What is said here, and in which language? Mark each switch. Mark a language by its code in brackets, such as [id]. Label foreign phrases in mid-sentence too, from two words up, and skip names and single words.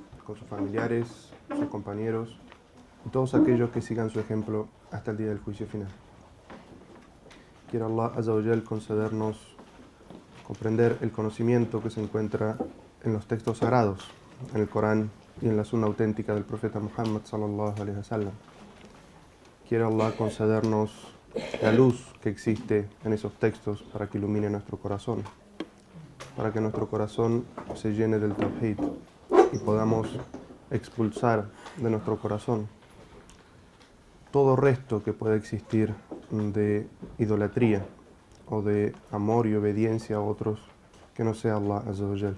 [es] con sus familiares, sus compañeros y todos aquellos que sigan su ejemplo hasta el día del juicio final. Quiera Allah [ar] عز وجل [es] concedernos comprender el conocimiento que se encuentra en los textos sagrados, en el Corán y en la sunna auténtica del profeta Muhammad [ar] صلى الله عليه وسلم. [es] Quiera Allah concedernos la luz que existe en esos textos para que ilumine nuestro corazón, para que nuestro corazón se llene del Tawhid y podamos expulsar de nuestro corazón todo resto que pueda existir de idolatría o de amor y obediencia a otros que no sea Allah [ar] عز وجل.